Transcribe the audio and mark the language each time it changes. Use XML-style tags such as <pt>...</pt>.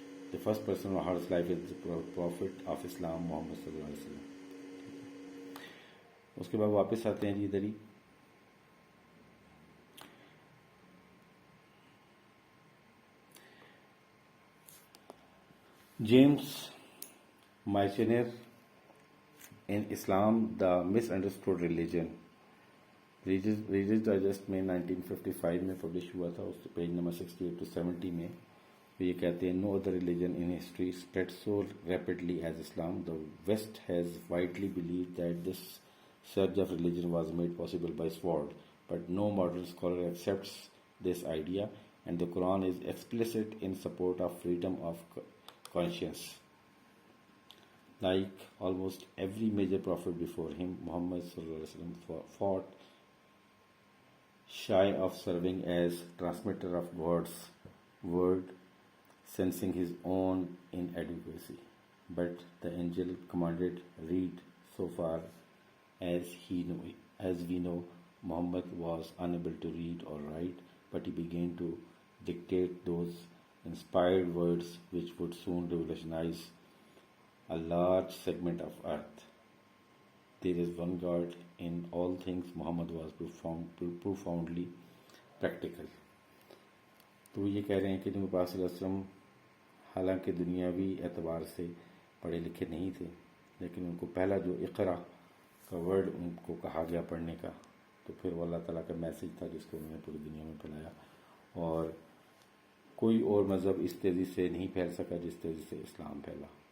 <en>The first person who heard his life is the Prophet of Islam Muhammad صلی اللہ علیہ وسلم.</en> <ur>اس کے بعد واپس آتے ہیں جی ادھر ہی. جیمس مائچنر ان اسلام دا مس انڈرسٹوڈ ریلیجن، ریلیجس ڈائجسٹ میں 1955 میں پبلش ہوا تھا، اس پیج نمبر 68 to 70 میں یہ کہتے ہیں</ur> <en>No other religion in history spread so rapidly as Islam. The West has widely believed that this surge of religion was made possible by sword, but no modern scholar accepts this idea, and the Quran is explicit in support of freedom of conscience. Like almost every major prophet before him, Muhammad sallallahu alaihi wasallam fought shy of serving as transmitter of God's word, sensing his own inadequacy. But the angel commanded, read. So far as we know, Muhammad was unable to read or write, but he began to dictate those inspired words which would soon revolutionize a large segment of earth. There is one God in all things. Muhammad was profoundly practical.</en> <ur>تو یہ کہہ رہے ہیں کہ نبی پاک صلی اللہ علیہ وسلم حالانکہ دنیاوی اعتبار سے پڑھے لکھے نہیں تھے، لیکن ان کو پہلا جو اقرا کا ورڈ ان کو کہا گیا پڑھنے کا، تو پھر وہ اللہ تعالیٰ کا میسج تھا جس کو انہوں نے پوری دنیا میں پھیلایا، اور کوئی اور مذہب اس تیزی سے نہیں پھیل سکا جس تیزی سے اسلام پھیلا.</ur>